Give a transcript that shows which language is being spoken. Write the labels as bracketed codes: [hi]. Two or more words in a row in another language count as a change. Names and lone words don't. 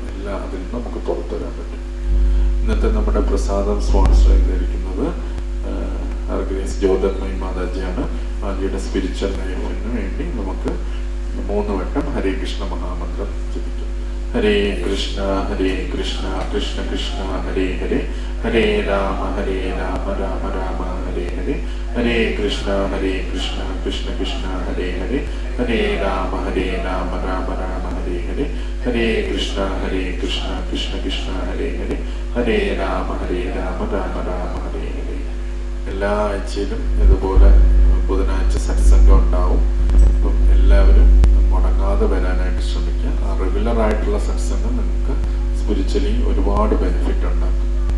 [ml] എല്ലാം അതിൽ നിന്ന് നമുക്ക് പുറത്തു വരാൻ പറ്റും. ഇന്നത്തെ നമ്മുടെ പ്രസാദം സ്പോൺസർ ചെയ്തിരിക്കുന്നത് ഗ്രേസ് ജ്യോതിർമയി മാതാജിയാണ്. മാതാജിയുടെ [en] spiritual life [ml] വേണ്ടി നമുക്ക് 3 വട്ടം ഹരേ കൃഷ്ണ മഹാമന്ത്രം ജപിക്കും. [sa] ഹരേ കൃഷ്ണ കൃഷ്ണ കൃഷ്ണ ഹരേ ഹരേ, ഹരേ രാമ രാമ രാമ ഹരേ ഹരേ, ഹരേ കൃഷ്ണ കൃഷ്ണ കൃഷ്ണ ഹരേ ഹരേ, ഹരേ രാമ രാമ രാമ ഹരേ ഹരേ, ഹരേ കൃഷ്ണ കൃഷ്ണ ഹരേ ഹരേ, ഹരേ രാമ രാമ രാമ ഹരേ ഹരേ. [ml] എല്ലാ ആഴ്ചയിലും ഇതുപോലെ ബുധനാഴ്ച സത്സംഗം ഉണ്ടാവും. അപ്പം എല്ലാവരും മുടങ്ങാതെ വരാനായിട്ട് ശ്രമിക്കുക. ആ റെഗുലർ ആയിട്ടുള്ള സത്സംഗം നിങ്ങൾക്ക് സ്പിരിച്വലി ഒരുപാട് ബെനിഫിറ്റ് ഉണ്ടാക്കും.